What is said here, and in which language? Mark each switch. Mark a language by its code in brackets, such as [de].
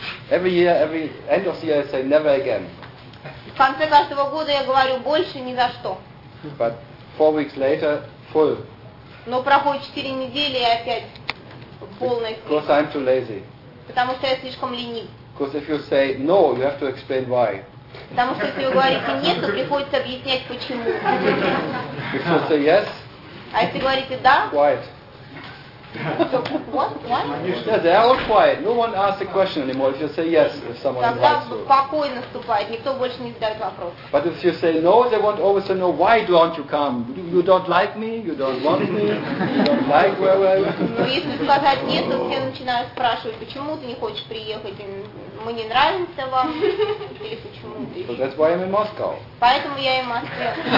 [en] Every year, every end of the year, I say never again. [ru] В конце каждого года я говорю больше ни за что. [en] But 4 weeks later, full. [ru] Но проходит 4 недели и опять полная. [en] Because I'm too lazy. [ru] Потому что я слишком ленив. [en] Because if you say no, you have to explain why. [ru] Потому что если вы говорите нет, то приходится объяснять почему. [en] If you say yes. [ru] А если говорите да? [en] Quiet. What? Yeah, they are all quiet. No one asks a question anymore if you say yes, if someone invites you. [ru] покой наступает, никто больше не задает вопрос. [en] But if you say no, they want always to know, why don't you come? You don't like me? You don't want me? You don't like where I am? [ru] Ну, если сказать нет, то все начинают спрашивать, почему ты не хочешь приехать, мы не нравимся вам, или почему ты? [en] So that's why I'm in Moscow. [ru] Поэтому я и в Москве.